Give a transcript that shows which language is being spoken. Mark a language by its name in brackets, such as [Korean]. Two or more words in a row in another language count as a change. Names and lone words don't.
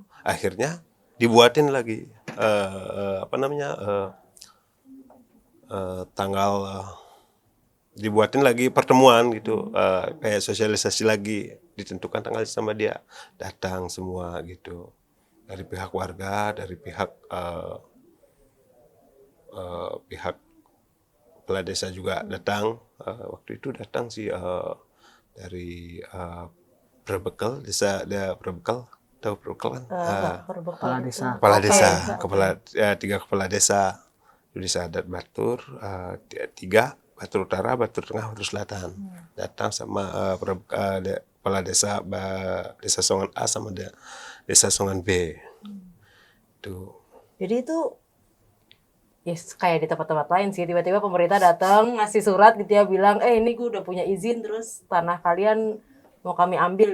[Indonesian] Akhirnya dibuatin lagi dibuatin lagi pertemuan gitu, kayak sosialisasi lagi, ditentukan tanggal sama dia, datang semua gitu, dari pihak warga, dari pihak pihak kepala desa juga datang. Waktu itu datang sih dari Perbekal, Perbekal, tahu Perbekal kan? Kepala desa. Kepala desa, tiga kepala desa, desa adat Batur, 3 Batur Utara, Batur Tengah, Batur Selatan, datang sama kepala desa desa Songan A sama desa Songan B. Tuh. Jadi itu kayak di tempat-tempat lain sih, tiba-tiba pemerintah datang ngasih surat gitu ya, bilang ini gue udah punya izin, terus tanah kalian mau kami ambil.